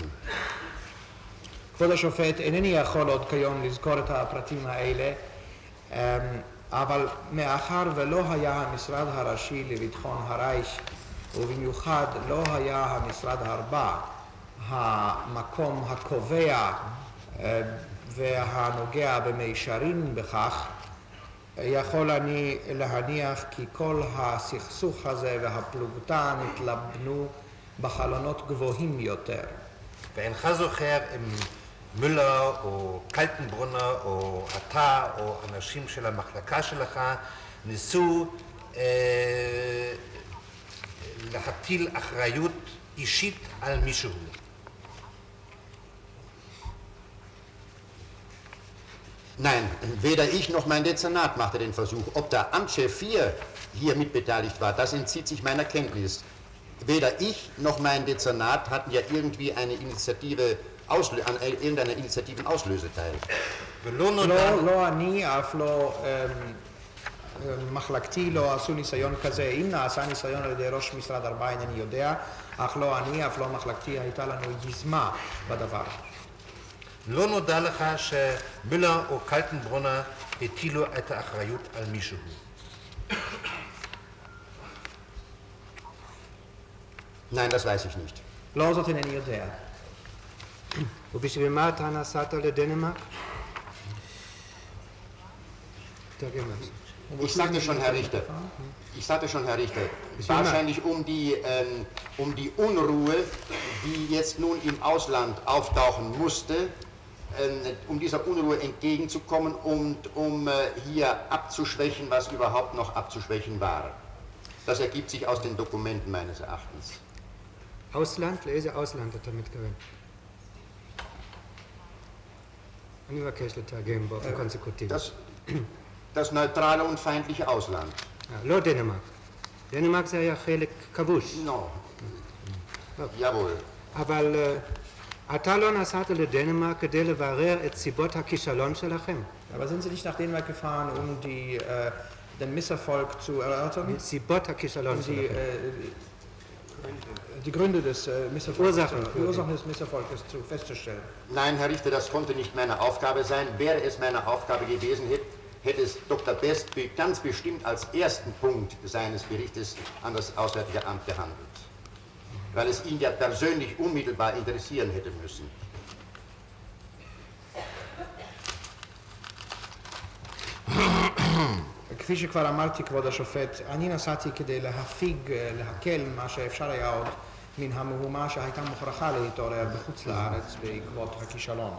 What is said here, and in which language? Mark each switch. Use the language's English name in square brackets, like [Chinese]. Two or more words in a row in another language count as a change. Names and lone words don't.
[Hebrew] כבוד השופט, אינני יכול עוד כיום לזכור את הפרטים האלה, אבל מאחר ולא היה המשרד הראשי לביטחון הרייך, ובמיוחד לא היה המשרד הרבה, המקום הקובע והנוגע במישרין בכך, יכול אני להניח כי כל הסכסוך הזה והפלוגתא נתלבנו בחלונות גבוהים יותר. ואינך זוכר אם מולר או קלטנברונר או אתה או אנשים של המחלקה שלך ניסו להטיל אחריות אישית על מישהו? [German] Nein, weder ich noch mein Dezernat machte den Versuch. Ob der Amtschef 4 hier mitbeteiligt war, das entzieht sich meiner Kenntnis. Weder ich noch mein Dezernat hatten ja irgendwie eine Initiative, an irgendeiner Initiativen Auslöseteil. [Hebrew] לא אני, אף לא מחלקתי לא עשו ניסיון כזה. אם נעשה ניסיון על ידי ראש משרד 4 אינני יודע, אך לא אני, אף לא מחלקתי, הייתה לנו יזמה בדבר. לא נודע לך שמולר או קלטנברונר הטילו את האחריות על מישהו? [German] Nein, das weiß ich nicht. [Hebrew] לא זאת אינני יודע. ובשביל מה אתה נסעת לדנמרק? [German] Ich sagte schon, Herr Richter, wahrscheinlich um die Unruhe, die jetzt nun im Ausland auftauchen musste, um dieser Unruhe entgegenzukommen und um hier abzuschwächen, was überhaupt noch abzuschwächen war. Das ergibt sich aus den Dokumenten meines Erachtens. Ausland? [Hebrew] לאיזה Ausland אתה מתכוון? אני מבקש לתרגם באופן קונסקוטיבי. [German] Das neutrale und feindliche Ausland. [Hebrew] לא דנמרק. דנמרק זה היה חלק כבוש. [German] Jawohl. [Hebrew] אבל אתה לא נסעת לדנמרק כדי לברר את סיבות הכישלון שלכם? [German] Aber sind Sie nicht nach Dänemark gefahren, um den Misserfolg zu erörtern? [Hebrew] סיבות הכישלון שלכם. [German] Die Gründe des Misserfolgs, die Ursachen des Misserfolges festzustellen. Nein, Herr Richter, das konnte nicht meine Aufgabe sein. Wäre es meine Aufgabe gewesen, hätte es Dr. Best ganz bestimmt als ersten Punkt seines Berichtes an das Auswärtige Amt behandelt, weil es ihn ja persönlich unmittelbar interessieren hätte müssen. [Hebrew] כפי שכבר אמרתי, כבוד השופט, אני נסעתי כדי להקל מה שאפשר היה עוד מן המהומה שהייתה מוכרחה להתעורר בחוץ לארץ בעקבות הכישלון.